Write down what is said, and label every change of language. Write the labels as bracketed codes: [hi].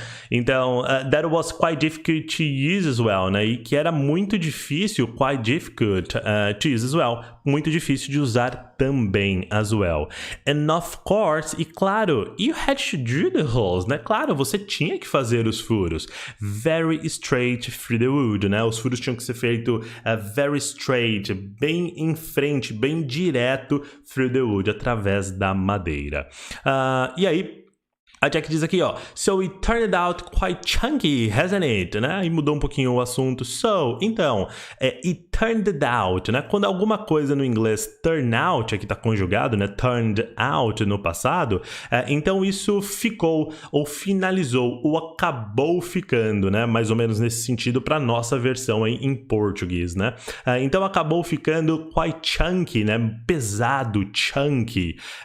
[pt] Então, [en] that was quite difficult to use as well, [pt] né? E que era muito difícil, [en] quite difficult to use as well. [pt] Muito difícil de usar também as well. [en] And of course, [pt] e claro, [en] you had to drill the holes, [pt] né? Claro, você tinha que fazer os furos. [en] Very straight through the wood, [pt] né? Os furos tinham que ser feitos [en] very straight, [pt] bem em frente, bem direto [en] through the wood, [pt] através da madeira. E aí, a Jack diz aqui, ó, [en] so it turned out quite chunky, hasn't it? [pt] Né? E mudou um pouquinho o assunto. [en] So, [pt] então, [en] it turned out, [pt] né? Quando alguma coisa no inglês turn out, aqui tá conjugado, né? Turned out no passado, então isso ficou, ou finalizou, ou acabou ficando, né? Mais ou menos nesse sentido para nossa versão aí em português, né? Então acabou ficando [en] quite chunky, [pt] né? Pesado, chunky.